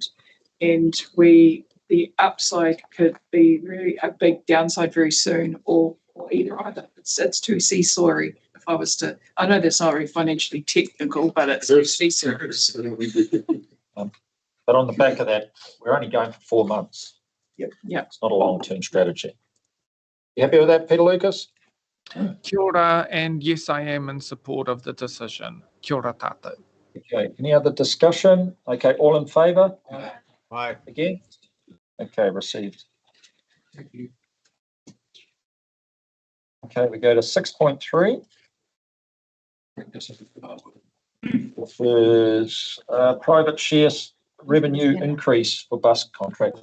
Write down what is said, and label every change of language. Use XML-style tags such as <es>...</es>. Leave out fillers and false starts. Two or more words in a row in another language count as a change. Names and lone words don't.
<en>And the upside could be really a big downside very soon, or either. It's too seesawy. If I was to, I know that's not very financially technical, but it's too seesawy. But on the back of that, we're only going for 4 months. Yep. Yeah. It's not a long-term strategy. You happy with that, Peter Lucas?</en> <mi>Kia ora,</mi> <en>and yes, I am in support of the decision.</en> <mi>Kia ora tātou.</mi> <en>Okay, any other discussion? Okay, all in favour? Aye. Against? Okay, received. Thank you. Okay, we go to 6.3. Which is private shares revenue increase for bus contract.</en>